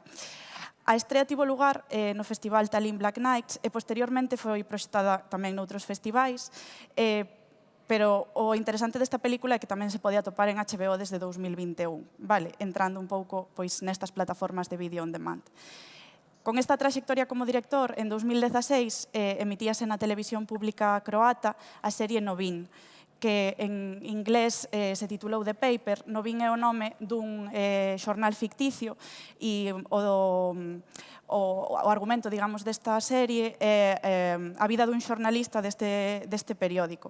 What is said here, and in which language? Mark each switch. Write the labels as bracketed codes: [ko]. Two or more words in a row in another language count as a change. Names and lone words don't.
[gl] A estrea tivo lugar no Festival Tallinn Black Nights e posteriormente foi proxectada tamén noutros festivais, pero o interesante desta película é que tamén se podía atopar en HBO desde 2021, vale? Entrando un pouco pois nestas plataformas de [en] vídeo on demand. [gl] Con esta trayectoria como director, en 2016 emitíase na televisión pública croata a serie Novin, que en inglés se titulou The Paper. Novin é o nome dun xornal ficticio e o argumento, digamos, desta serie é a vida dun xornalista deste periódico.